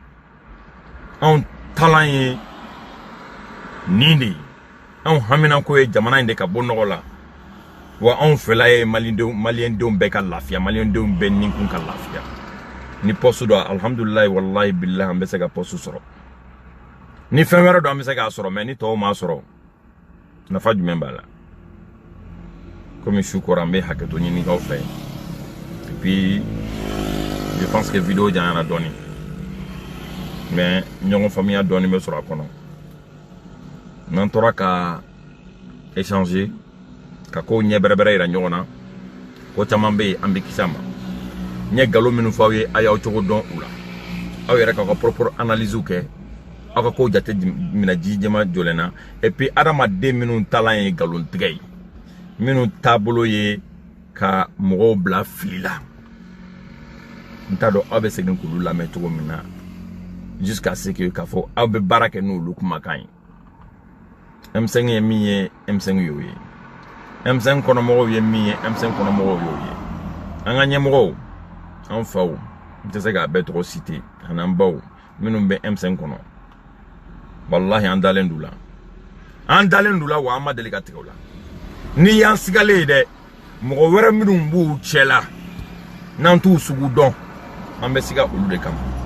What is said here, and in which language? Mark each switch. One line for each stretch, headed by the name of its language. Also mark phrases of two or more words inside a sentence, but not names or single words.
Bambara: anw talan ye nin de ye anw haminako ye jamana in de ka bɔ nɔgɔ la wa anw fɛla ye maliyɛndenw bɛɛ ka lafiya maliyɛndenw bɛɛ ninkun ka lafiya ni poste dɔ
Arabic: الحمد لله والله بالله
Bambara: an bɛ se ka poste sɔrɔ ni fɛn wɛrɛ dɔ an bɛ se k'a sɔrɔ mais ni tɔw m'a sɔrɔ nafa jumɛn b'a la komi su kɔrɔ an bɛ hakɛto ɲini k'aw fɛ
French: et puis je pense que vidéo
Bambara: janyara dɔɔni mais ɲɔgɔn faamuya dɔɔni bɛ sɔrɔ a kɔnɔ n'an tora ka échanger ka ko ɲɛ bɛrɛbɛrɛ yira ɲɔgɔn na ko caman bɛ yen an bɛ kisi a ma n ye nkalon minnu fɔ aw ye a y'aw cogo dɔn u la aw yɛrɛ k'aw ka
French: propre analyse
Bambara: kɛ aw ka ko jate minɛ ji jɛma jɔlen na
French: et puis
Bambara: adamaden minnu talan ye nkalon tigɛ ye minnu taabolo ye ka mɔgɔw bila fili la n t'a dɔn aw bɛ segin k'olu lamɛn cogo min na
French: jusqu'à ce que
Bambara: k'a fɔ aw bɛ baara kɛ n'olu kumakan ye M5 ye min ye M5 y'o ye M5 kɔnɔmɔgɔw ye min ye M5 kɔnɔmɔgɔw y'o ye an ka ɲɛmɔgɔw an faw n tɛ se k'a bɛɛ tɔgɔ citer ani an baw minnu bɛ M5 kɔnɔ wallahi an dalen d'u la wa an ma deli ka tigɛ u la ni y'an sigalen ye dɛ mɔgɔ wɛrɛ minnu b'u cɛ la n'an t'u sugu dɔn an bɛ siga olu de kama